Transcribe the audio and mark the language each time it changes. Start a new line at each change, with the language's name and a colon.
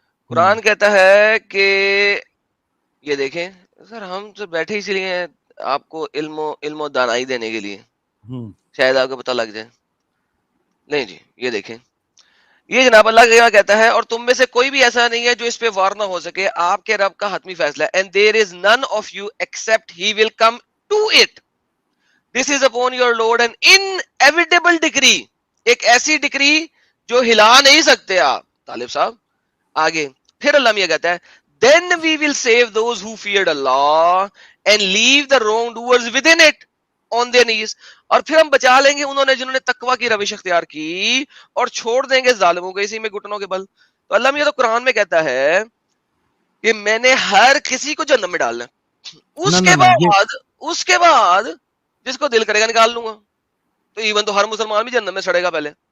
Urdu: قرآن کہتا ہے کہ یہ دیکھیں سر, ہم تو بیٹھے اسی لیے ہیں آپ کو علم و دانائی دینے کے لیے, شاید آپ کو پتہ لگ جائے. نہیں جی, یہ دیکھیں, یہ جناب اللہ کیا کہتا ہے, اور تم میں سے کوئی بھی ایسا نہیں ہے جو اس پہ وار نہ ہو سکے. آپ کے رب کا حتمی فیصلہ ہے.
English: And there is none of you except he will come to it. This is upon your Lord an inevitable decree.
Urdu: ایک ایسی ڈکری جو ہلا نہیں سکتے آپ. طالب صاحب آگے پھر اللہ یہ کہتا ہے,
English: then we will save those who feared Allah and leave the wrongdoers within it on their knees.
Urdu: اور پھر ہم بچا لیں گے انہوں نے جنہوں نے تقوی کی روش اختیار کی, اور چھوڑ دیں گے ظالموں کو اسی میں گھٹنوں کے بل. تو اللہ یہ تو قرآن میں کہتا ہے کہ میں نے ہر کسی کو جہنم میں ڈالنا. اس کے بعد جس کو دل کرے گا نکال لوں گا. تو ایون تو ہر مسلمان بھی جہنم میں سڑے گا پہلے.